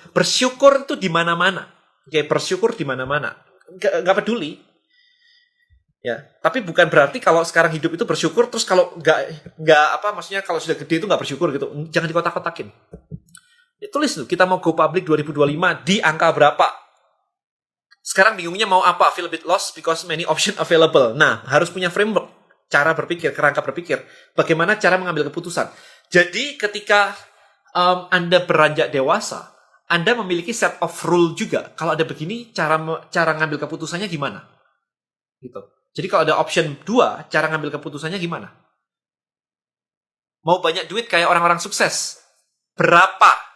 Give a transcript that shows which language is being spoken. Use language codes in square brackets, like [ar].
[id] Bersyukur itu di mana-mana. Oke, bersyukur di mana-mana. Gak peduli. Ya, tapi bukan berarti kalau sekarang hidup itu bersyukur, terus kalau maksudnya kalau sudah gede itu nggak bersyukur gitu. Jangan dikotak-kotakin. Ya, tulis tuh, kita mau go public 2025 di angka berapa? Sekarang bingungnya mau apa? [en] Feel a bit lost because many option available. [id] Nah, harus punya framework, cara berpikir, kerangka berpikir. Bagaimana cara mengambil keputusan. Jadi ketika Anda beranjak dewasa, Anda memiliki [en] set of rule [id] juga. Kalau ada begini, cara ngambil keputusannya gimana? Gitu. Jadi kalau ada option 2, cara ngambil keputusannya gimana? Mau banyak duit kayak orang-orang sukses? Berapa?